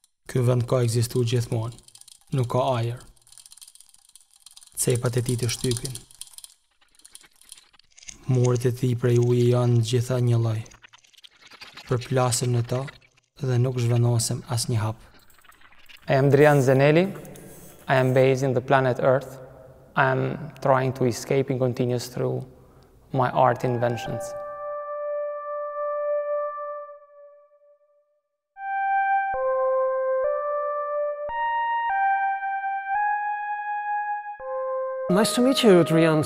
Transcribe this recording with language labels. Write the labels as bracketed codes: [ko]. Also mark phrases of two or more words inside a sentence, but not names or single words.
[sq] Ky vend ka ekzistuar gjithmonë, nuk ka ajër. Cepat e tij të shtypin. Muret e tij prej ujit janë gjitha një lloj. Përplasem në to dhe nuk zhvendosen asnjë hap. [en] I am Drian Zeneli. I am based in the planet Earth. I am trying to escape and continues through my art inventions. Nice to meet you, Drian.